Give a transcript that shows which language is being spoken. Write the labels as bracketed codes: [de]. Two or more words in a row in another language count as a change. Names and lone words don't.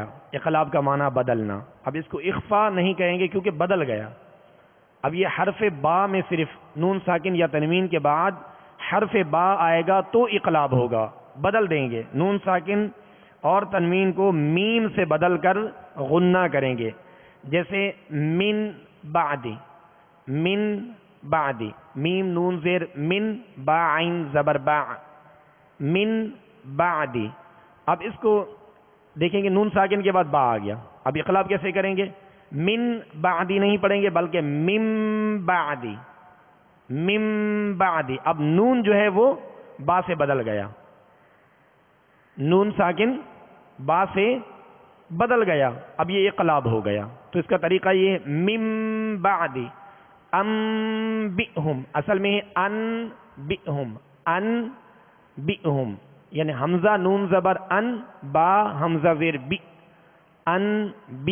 [ur] اقلاب کا معنی بدلنا، اب اس کو اخفا نہیں کہیں گے کیونکہ بدل گیا۔ اب یہ حرف با میں صرف نون ساکن یا تنوین کے بعد حرف با آئے گا تو اقلاب ہوگا، بدل دیں گے، نون ساکن اور تنوین کو میم سے بدل کر غنہ کریں گے، جیسے [ar] من بعدی، من بعدی، [ur] میم نون زیر من، با عین زبر با، [ar] من بعدی۔ [ur] اب اس کو دیکھیں گے نون ساکن کے بعد با آ گیا، اب اقلاب کیسے کریں گے، [ar] من بعدی [ur] نہیں پڑھیں گے بلکہ [ar] مم بعدی، مم بعدی۔ [ur] اب نون جو ہے وہ با سے بدل گیا، نون ساکن با سے بدل گیا، اب یہ اقلاب ہو گیا۔ تو اس کا طریقہ یہ ہے [ar] مم بعدی [ur] انبئہم، اصل میں ہے انبئہم، انبئہم، یعنی حمزہ نون زبر ان، با حمزہ زیر بی، انبئ۔